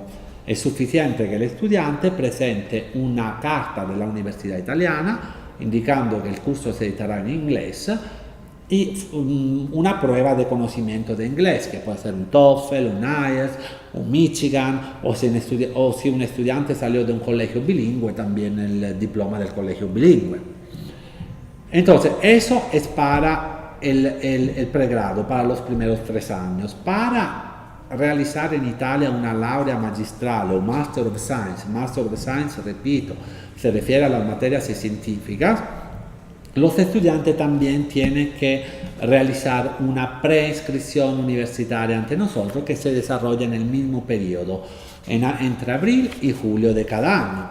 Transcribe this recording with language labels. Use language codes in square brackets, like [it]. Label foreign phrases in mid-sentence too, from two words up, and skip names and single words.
[es] Es suficiente que el estudiante presente una carta de la universidad italiana indicando que el curso se dictará en inglés y una prueba de conocimiento de inglés, que puede ser un TOEFL, un IELTS, un Michigan, o si un estudiante salió de un colegio bilingüe, también el diploma del colegio bilingüe. Entonces, eso es para el pregrado, para los primeros 3 años. Para realizar en Italia una [it] laurea magistrale [es] o [en] Master of Science, [es] repito, se refiere a las materias científicas, los estudiantes también tienen que realizar una preinscripción universitaria ante nosotros que se desarrolla en el mismo periodo, entre abril y julio de cada año.